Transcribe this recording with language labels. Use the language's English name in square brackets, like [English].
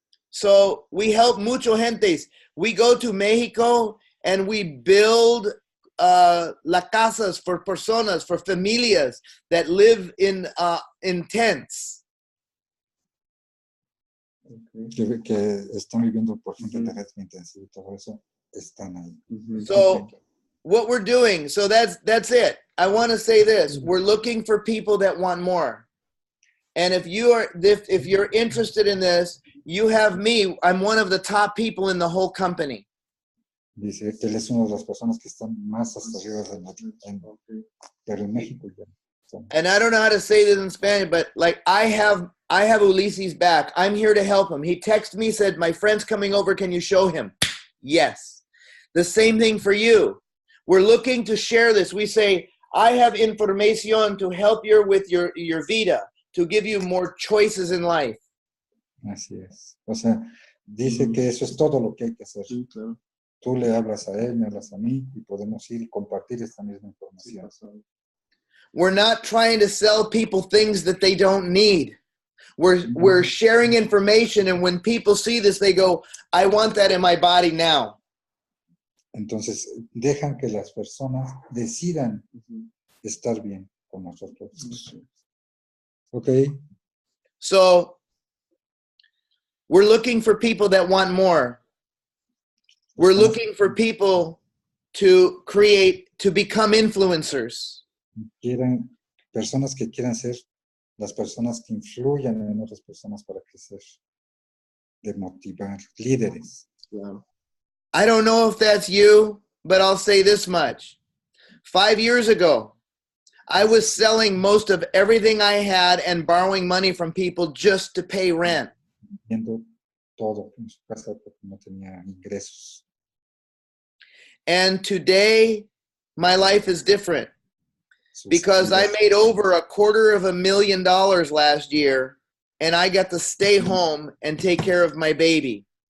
[English] So we help [Spanish] mucho gentes. [English] We go to Mexico and we build [Spanish] la casas [English] for personas, for familias that live in tents. [Spanish] Que están viviendo por ejemplo de red intensiva y todo eso están ahí. [English] So what we're doing, so that's it. I want to say this: we're looking for people that want more. And if you're interested in this, you have me. I'm one of the top people in the whole company. [Spanish] Dice que él es una de las personas que están más hasta arriba pero en México ya. [English] And I don't know how to say this in Spanish, but like I have Ulises back. I'm here to help him. He texted me, said, my friend's coming over. Can you show him? Yes. The same thing for you. We're looking to share this. We say, I have information to help you with your vida, to give you more choices in life. [Spanish] Así es. O sea, dice que eso es todo lo que hay que hacer. Sí, claro. Tú le hablas a él, me hablas a mí y podemos ir y compartir esta misma información. [English] We're not trying to sell people things that they don't need. We're sharing information, and when people see this, they go, I want that in my body now. [Spanish] Entonces, dejan que las personas decidan estar bien con nosotros. Okay. [English] So, we're looking for people that want more. We're looking for people to become influencers. [Spanish] Personas que quieran ser las personas que influyan en otras personas para crecer, de motivar, líderes. [English] I don't know if that's you, but I'll say this much. 5 years ago, I was selling most of everything I had and borrowing money from people just to pay rent. [Spanish] Viendo todo en su casa porque no tenía ingresos. [English] And today, my life is different because I made over $250,000 last year, and I got to stay home and take care of my baby.